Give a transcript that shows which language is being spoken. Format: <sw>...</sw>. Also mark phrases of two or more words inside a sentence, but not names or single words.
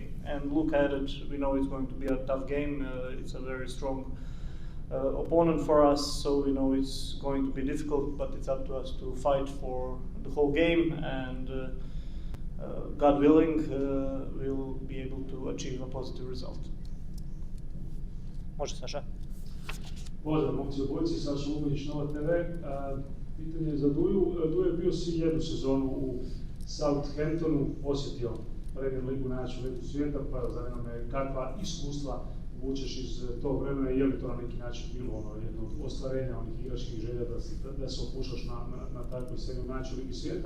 <en>And look at it, we know it's going to be a tough game. It's a very strong opponent for us, so we know it's going to be difficult, but it's up to us to fight for the whole game, and God willing, we'll be able to achieve a positive result.</en> <hr>Može, Saša? Pozdrav, momci obojci, Saša Ugonić, Nova TV. Pitanje je za Duju. Duje je bio si jednu sezonu u Southamptonu, osjetio Premier ligu, najjaču ligu svijeta, pa zanima me kakva iskustva vučeš iz tog vremena i je li to na neki način bilo jedno od ostvarenja onih igračkih želja da se opuštaš na takvoj seriju najjaču ligi svijeta.</hr>